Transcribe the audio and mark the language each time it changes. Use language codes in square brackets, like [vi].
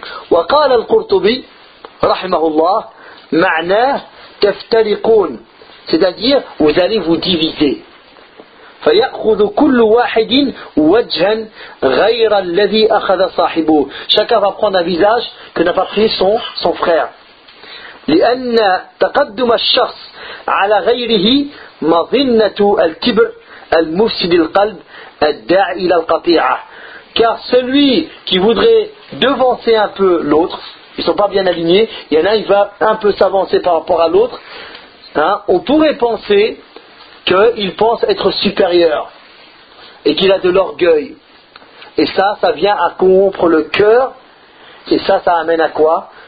[ar] وقال القرطبي رحمه الله معناه تفترقون, [fr] c'est-à-dire vous allez vous diviser. [ar] فيأخذ كل واحد وجها غير الذي أخذ صاحبه. [fr] Chacun va prendre un visage que n'a pas pris son frère. [ar] لأن تقدم الشخص على غيره مظنة الكبر المفسد القلب الداعي إلى القطيعة. [fr] Car celui qui voudrait devancer un peu l'autre, ils ne sont pas bien alignés, il y en a, il va un peu s'avancer par rapport à l'autre, hein, on pourrait penser qu'il pense être supérieur et qu'il a de l'orgueil. Et ça, ça vient à corrompre le cœur, et ça, ça amène à quoi?